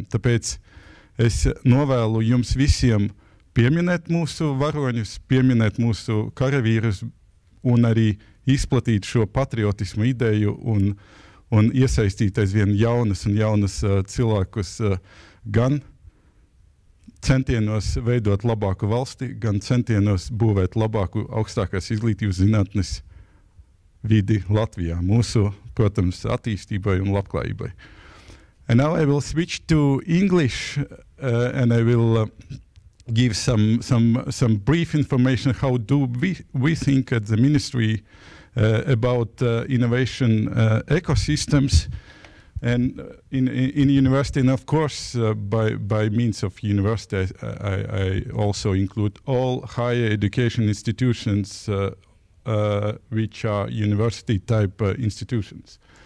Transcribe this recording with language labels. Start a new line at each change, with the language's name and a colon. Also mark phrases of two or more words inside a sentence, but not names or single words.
Latvian: Tāpēc es novēlu jums visiem pieminēt mūsu varoņus, pieminēt mūsu karavīrus un arī izplatīt šo patriotismu ideju un iesaistīt aizvien jaunas cilvēkus gan centienos veidot labāku valsti, gan centienos būvēt labāku augstākās izglītības zinātnes vidi Latvijā, mūsu, protams, attīstībai un labklājībai.
English: And now I will switch to English and I will give some brief information how do we think at the ministry about innovation ecosystems and in university, and of course by means of university I also include all higher education institutions which are university type institutions.